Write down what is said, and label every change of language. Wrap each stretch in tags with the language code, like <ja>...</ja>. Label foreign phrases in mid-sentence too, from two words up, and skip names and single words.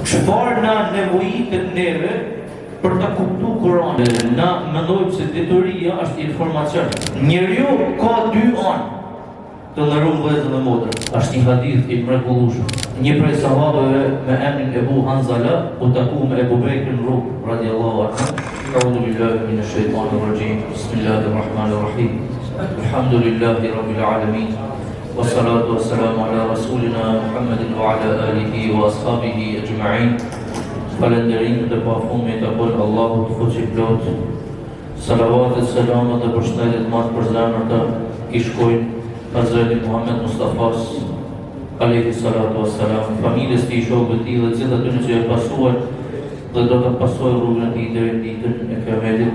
<sq>Çfarë na nevojitet neve për ta kuptuar Kur'anin? Na mendojmë se dituria është informacion. Njeriu ka dy anë. Të ndërruar vëllezër dhe motra. Është një hadith i mrekullueshëm. Një prej sahabëve me emrin Ebu Hanzala u taku me Ebu Bekrin rrugë</sq> <ar>رضي الله عنه. أعوذ بالله من الشيطان الرجيم. بسم الله الرحمن الرحيم. الحمد لله رب العالمين. والصلاة والسلام على رسولنا محمد وعلى آله وأصحابه أجمعين.</ar> <sq>Falënderim dhe pafundmi të bën Allahu të fuqiplot. Salavat dhe selamat dhe përshëndetjet më të përzemërta të shkojnë Hazreti Muhammed Mustafas</sq> <ar>عليه الصلاة والسلام,</ar> <sq>familjes tij, shokëve të tij dhe gjithë atyre që e pasuan dhe do të pasojë rrugën e tij deri në ditën e Kiametit.</sq>